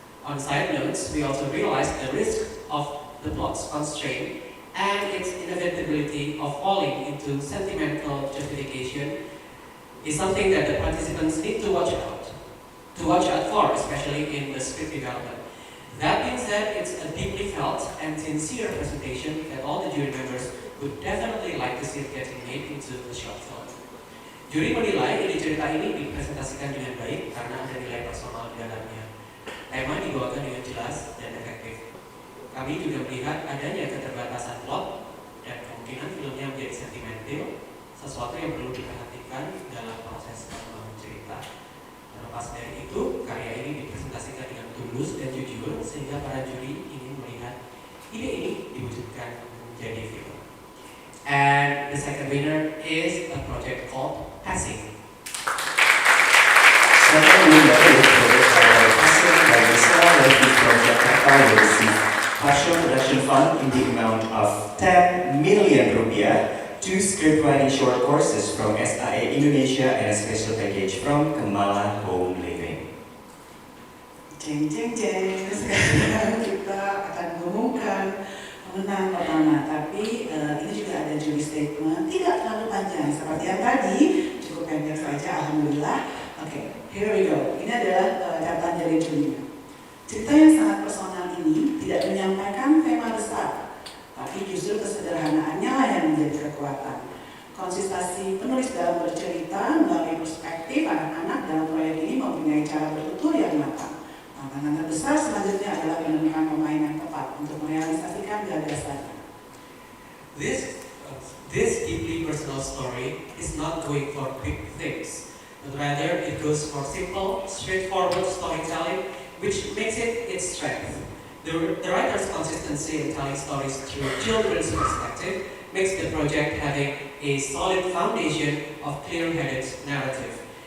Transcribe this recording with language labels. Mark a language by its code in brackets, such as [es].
[en] On side notes, we also realized the risk of the plot's constraint and its inevitability of falling into sentimental justification is something that the participants need to watch out for, especially in the script development. That being said, it's a deeply felt and sincere presentation that all the jury members would definitely like to see it getting made into a short film. [id] Juri menilai ide cerita ini dipresentasikan dengan baik karena ada nilai personal di dalamnya. Tema dibawakan dengan jelas dan efektif. Kami juga melihat adanya keterbatasan plot dan kemungkinan filmnya menjadi sentimental, sesuatu yang perlu diperhatikan dalam proses membangun cerita. Terlepas dari itu, karya ini dipresentasikan dengan tulus dan jujur sehingga para juri ingin melihat ide ini diwujudkan menjadi film. [en] And the second winner is a project called Passing. Second winner is project called Passing by Gisela Levy from Jakarta will receive partial production fund in the amount of 10 million rupiah, 2 script writing short courses from SIA Indonesia and a special package from Kemala Home Living. [id] Jeng jeng jeng, sekarang kita akan mengumumkan pemenang pertama, tapi ini juga ada [en] jury statement, [id] tidak terlalu panjang seperti yang tadi, cukup pendek saja, alhamdulillah. Oke, [en] here we go. [id] Ini adalah catatan dari jurinya. Cerita yang sangat personal ini tidak menyampaikan tema besar, tapi justru kesederhanaannya lah yang menjadi kekuatan. Konsistensi penulis dalam bercerita melalui perspektif anak-anak dalam proyek ini mempunyai cara bertutur yang matang. Tantangan terbesar selanjutnya adalah menemukan pemain yang tepat untuk merealisasikan gagasannya. [en] This deeply personal story is not going for big things, but rather it goes for simple, straightforward storytelling, which makes it its strength. The writer's consistency in telling stories through children's perspective makes the project having a solid foundation of clear-headed narrative.